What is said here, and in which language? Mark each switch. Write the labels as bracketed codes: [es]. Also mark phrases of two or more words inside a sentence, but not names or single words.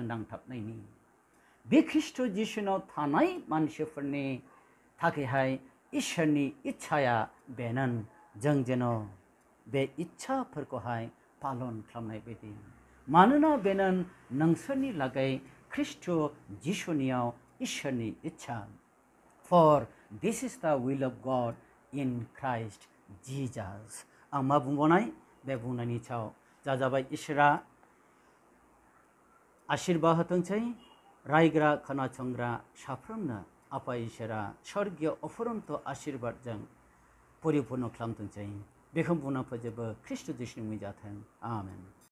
[brx] नांथाबनायनि बे ख्रिस्ट जिसुनाव थानाय मानसिफोरनि थाखायहाय इसोरनि इच्छाया बेनो जों जेन बे इच्छाफोरखौहाय पालन खालामनाय बायदि मानोना बेनो नोंसोरनि लागै ख्रिस्ट जिसुनियाव इसोरनि इच्छा [en] for this is the will of God in Christ Jesus [brx] आं मा बुंबावनाय बे बुंनायनि सायाव जाजाबाय इसोरा आशीर्बाद होथोंसै रायग्रा खोनासंग्रा साफ्रोमनो आफा इसोरा स्वर्गीय अफुरन्त आशीर्बादजों परिपूर्ण खालामथोंसै बेखौ बुंना फोजोबो ख्रिस्ट जिसुनि मुङै जाथों आमेन।